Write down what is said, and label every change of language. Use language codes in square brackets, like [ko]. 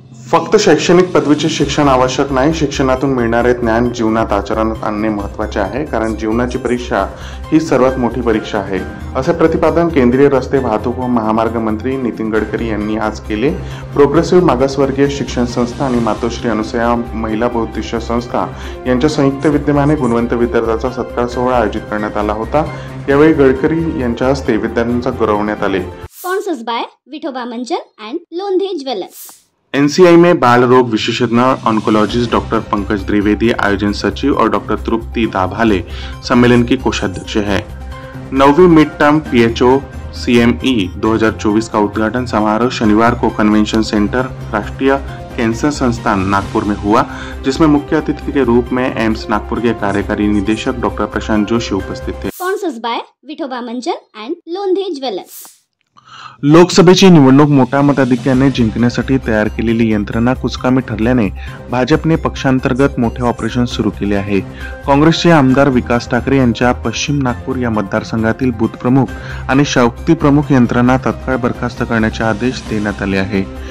[mr] फक्त शैक्षणिक पदवीचे शिक्षण आवश्यक नाही, शिक्षणातून मिळणारे ज्ञान जीवनात आचरणात आणणे महत्त्वाचे आहे, कारण जीवनाची परीक्षा ही सर्वात मोठी परीक्षा आहे, असे प्रतिपादन केंद्रीय रस्ते वाहतूक व महामार्ग मंत्री नितीन गडकरी यांनी आज केले। प्रोग्रेसिव्ह मागासवर्गीय शिक्षण संस्था आणि मातोश्री अनुसया महिला बहुउद्देशीय संस्था यांच्या संयुक्त विद्यमाने गुणवंत विद्यार्थ्यांचा सत्कार सोहळा आयोजित करण्यात आला होता। यावेळी गडकरी यांच्या हस्ते विद्यार्थ्यांचा गौरवण्यात आले। विठोबा मंचन अँड लोंढे ज्वेलर्स। [hi] एनसीआई में बाल रोग विशेषज्ञ ऑन्कोलॉजिस्ट डॉक्टर पंकज द्विवेदी आयोजन सचिव और डॉक्टर तृप्ति दाभाले सम्मेलन की कोषाध्यक्ष है। 9वीं मिड टर्म पीएचओ सीएमई 2024 का उद्घाटन समारोह शनिवार को कन्वेंशन सेंटर राष्ट्रीय कैंसर संस्थान नागपुर में हुआ, जिसमें मुख्य अतिथि के रूप में एम्स नागपुर के कार्यकारी निदेशक डॉक्टर प्रशांत जोशी उपस्थित थे। [mr] विठोबा मंचन अँड लोंढे ज्वेलर्स। लोकसभेची निवडणूक मोठ्या मताधिक्याने जिंकण्यासाठी तयार केलेली यंत्रणा कुचकामी ठरल्याने भाजपने पक्षांतर्गत मोठे ऑपरेशन सुरू केले आहे। काँग्रेसचे आमदार विकास ठाकरे यांच्या पश्चिम नागपूर या मतदारसंघातील बूथ प्रमुख आणि शक्ती प्रमुख यंत्रणा तत्काळ बरखास्त करण्याचे आदेश देण्यात आले आहे।